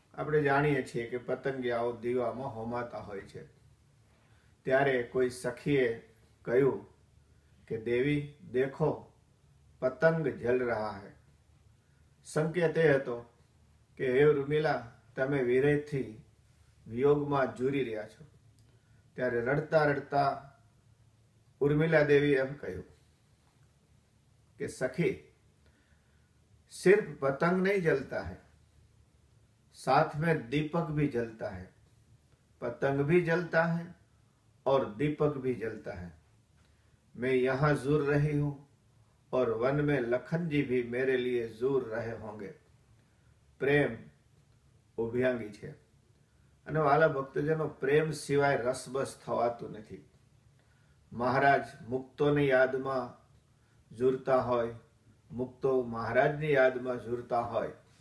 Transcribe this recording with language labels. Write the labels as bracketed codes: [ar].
[gu] આપણે જાણીએ છીએ કે પતંગિયાઓ દીવામાં હોમાતા હોય છે. ત્યારે કોઈ સખીએ કહ્યું કે દેવી દેખો પતંગ જલ રહા હૈ. સંકેત એ હતો કે હે ઉર્મિલા, તમે વિરહથી વિયોગમાં ઝૂરી રહ્યા છો. [hi] ત્યારે રડતા રડતા ઉર્મિલા દેવી એમ કહ્યું કે સખી, सिर्फ पतंग नहीं जलता है, साथ में दीपक भी जलता है. पतंग भी जलता है और दीपक भी जलता है. मैं यहाँ जूर रही हूँ और वन में लखन जी भी मेरे लिए जूर रहे होंगे. [gu] प्रेम ઉભયાંગી છે. અને વાલા ભક્તજનો, પ્રેમ સિવાય રસબસ થવાતું નથી. મહારાજ મુક્તોની યાદમાં ઝૂરતા હોય, મુક્તો મહારાજની યાદમાં ઝૂરતા હોય.